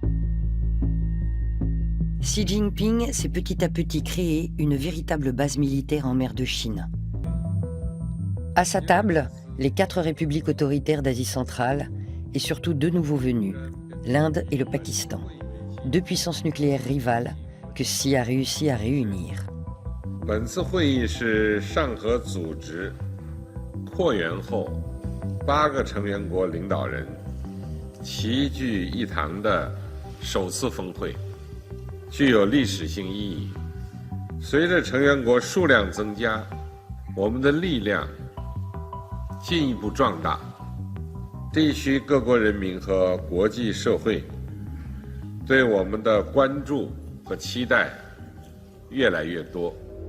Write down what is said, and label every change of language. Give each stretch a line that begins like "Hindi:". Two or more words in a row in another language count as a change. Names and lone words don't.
French: Xi Jinping s'est petit à petit créé une véritable base militaire en mer de Chine. À sa table, les 4 républiques autoritaires d'Asie centrale et surtout 2 nouveaux venus, l'Inde et le Pakistan, 2 puissances nucléaires rivales que Xi a réussi à réunir.
Chinese: 本次会议是上合组织扩员后8个成员国领导人齐聚一堂的首次峰会，具有历史性意义。随着成员国数量增加，我们的力量进一步壮大，地区各国人民和国际社会对我们的关注和期待越来越多。